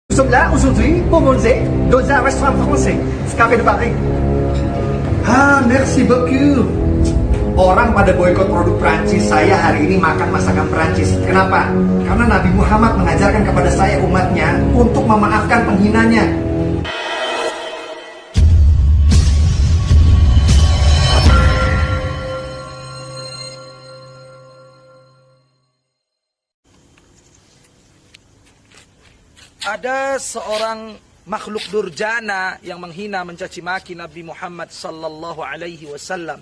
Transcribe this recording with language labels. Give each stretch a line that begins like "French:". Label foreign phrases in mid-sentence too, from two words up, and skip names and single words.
French: Nous sommes là aujourd'hui pour manger dans un restaurant français, Café de Paris. Ah, merci beaucoup.
Indonesian: Orang pada boykot produk Prancis, saya hari ini makan masakan Prancis. Kenapa? Karena Nabi Muhammad mengajarkan kepada saya umatnya untuk memaafkan penghinanya. Ada seorang makhluk durjana yang menghina mencaci maki Nabi Muhammad
Arabic: صلى الله عليه وسلم.